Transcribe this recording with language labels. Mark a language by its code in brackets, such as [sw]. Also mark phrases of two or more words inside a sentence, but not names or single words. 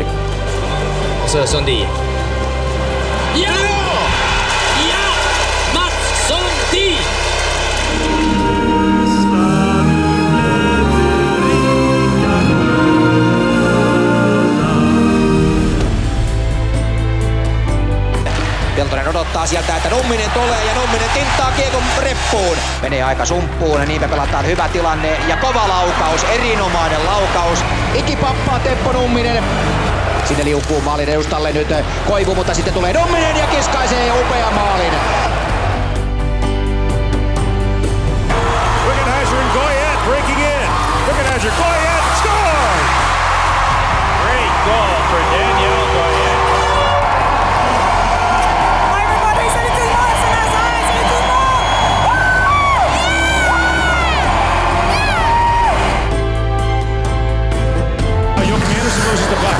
[sv] Så Sundin. Ja! Ja! Mats Sundin! [fi] Peltonen odottaa sieltä, että Numminen tulee ja Numminen tinttaa kiekon reppuun. Menee aika sumppuun ja niinpä pelataan hyvä tilanne ja kova laukaus, erinomainen laukaus. Ikipappaa Teppo Numminen. Sinne liukuu maalin edustalle nyt Koivu, mutta sitten tulee Numminen ja kiskaisee upea maalin. [en] Organizer and Goyette breaking in. Organizer, Goyette, score! Great goal for Danielle Goyette. Henderson loses the puck.